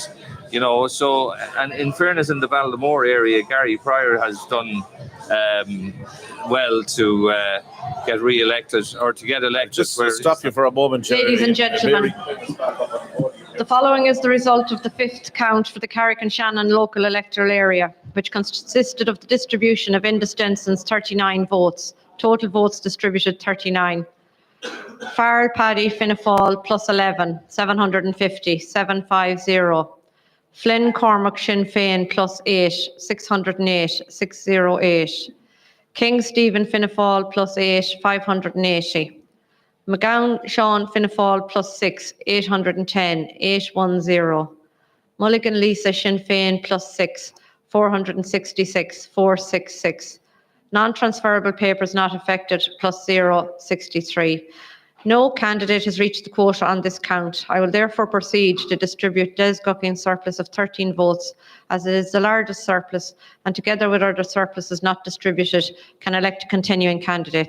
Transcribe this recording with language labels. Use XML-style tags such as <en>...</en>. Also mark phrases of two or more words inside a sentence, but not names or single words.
<en>So, and in fairness, in the Baldamore area, Gary Pryor has done well to get re-elected or to get elected. Just stop you for a moment, Jerry. Ladies and gentlemen, the following is the result of the fifth count for the Carrick-on-Shannon local electoral area, which consisted of the distribution of indecisive 39 votes. Total votes distributed 39. Farrell Paddy Fianna Fáil plus 11, 750, 750. Flynn Cormac Sinn Féin plus 8, 608, 608. King Stephen Fianna Fáil plus 8, 580. McGowan Sean Fianna Fáil plus 6, 810, 810. Mulligan Lisa Sinn Féin plus 6, 466, 466. Non-transferable papers not affected plus 0, 63. No candidate has reached the quota on this count. I will therefore proceed to distribute Des Gucking's surplus of 13 votes, as it is the largest surplus, and together with other surpluses not distributed, can elect a continuing candidate.</en>